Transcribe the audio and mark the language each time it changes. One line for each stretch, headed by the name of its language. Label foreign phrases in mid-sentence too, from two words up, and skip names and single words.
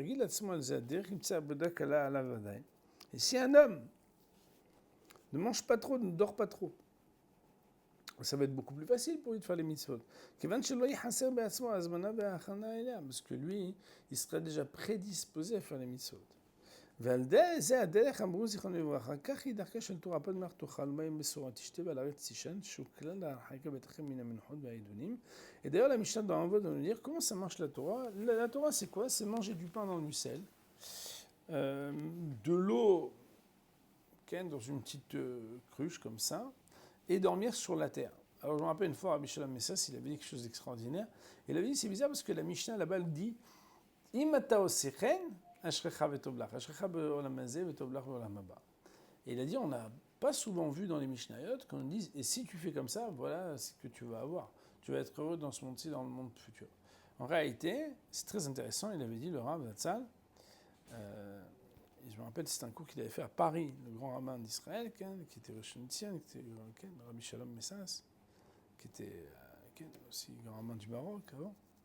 French: Et si un homme ne mange pas trop, ne dort pas trop, ça va être beaucoup plus facile pour lui de faire les mitzvot. Parce que lui, il sera déjà prédisposé à faire les mitzvot.
Hebrew: ועל זה הדרך אמרו זיכרונו לברכה, כך היא דרכה של תורה, פת מלח תאכל מים מסורה, תשתה ועל הארץ תישן, שהוא כלל להרחקה ביתכם מן המנחות והעידונים.
French: Et d'ailleurs, la Mishnah dans Avot va nous dire comment ça marche la Torah. La Torah, c'est quoi? C'est manger du pain dans le mucel, de l'eau dans une petite cruche comme ça, et dormir sur la terre. Alors je me rappelle une fois, Rabbi Shalom Messas, il avait dit quelque chose d'extraordinaire. Il avait dit, c'est bizarre parce que la Mishnah là-bas, elle dit
Hebrew: אם אתה עושה כן, אשריך וטוב לך, אשריך בעולם הזה וטוב לך בעולם הבא.
French: Et il a dit, on n'a pas souvent vu dans les Mishnayot qu'on dise, et si tu fais comme ça, voilà ce que tu vas avoir. Tu vas être heureux dans ce monde-ci, dans le monde futur. En réalité, c'est très intéressant, il avait dit, le Rav Zatzal, je me rappelle, c'est un cours qu'il avait fait à Paris, le grand rabbin d'Israël, qui était Rosh Hashanah, qui était Rabbi Shalom Messas, qui était aussi grand rabbin du Maroc avant.